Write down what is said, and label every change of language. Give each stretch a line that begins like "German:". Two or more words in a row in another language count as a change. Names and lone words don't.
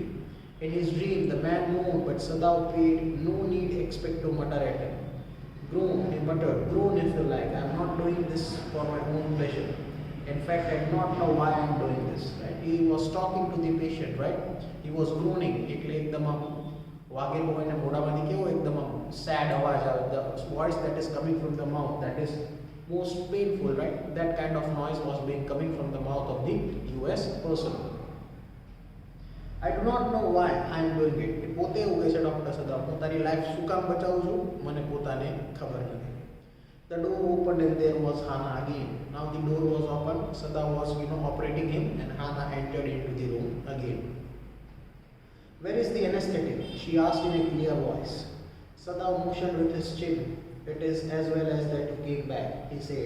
English: In his dream, the man moaned, but Sadao paid no need expect to mutter at him. Groan, he muttered, groan if you like, I am not doing this for my own pleasure. In fact, I do not know why I am doing this. Right? He was talking to the patient, right? He was groaning,
Gujarati: એટલે એકદમ વાગેલું હોય ને મોઢામાંથી કેવો એકદમ sad અવાજ આવે,
English: the voice that is coming from the mouth, that is most painful, right? That kind of noise was being coming from the mouth of the US person. I do not know why I am doing it.
Gujarati: પોતે એવું કહે છે ડોક્ટર સદાવ, હું તારી લાઈફ શું કામ બચાવું છું મને પોતાને ખબર નથી.
English: The door opened and there was Hana again. Now the door was open, Sadao was operating him, and Hana entered into the room again. Where is the anesthetic? She asked in a clear voice. Sadao motioned with his chin. It is as well as that you came back, he said.